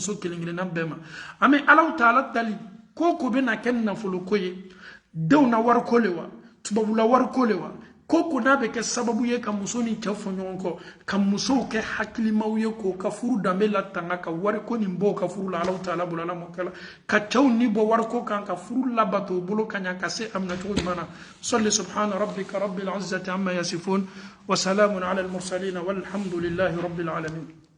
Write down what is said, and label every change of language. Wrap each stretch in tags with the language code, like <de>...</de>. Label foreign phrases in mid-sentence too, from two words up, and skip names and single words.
<bm>muso kelen-kelenna bɛɛ ma an bɛ Allah Ta'ala dali ko bɛ na kɛ nafolo ko ye denw na wari ko le wa tubabula wari ko le wa ko n'a bɛ kɛ sababu ye ka muso ni cɛ fɔ ɲɔgɔn kɔ ka musow kɛ hakilimaw ye k'o ka furu danbe latanga ka wari ko nin bɔ ka furu la Allah Ta'ala bolo Ala m'o kɛ la ka cɛw ni bɔ wari ko kan ka furu labato o bolo ka ɲa ka se a minacogo ɲuman na salli</bm> <ar>سبحان ربك رب العزة عما يصفون وسلام على المرسلين والحمد لله رب العالمين</ar>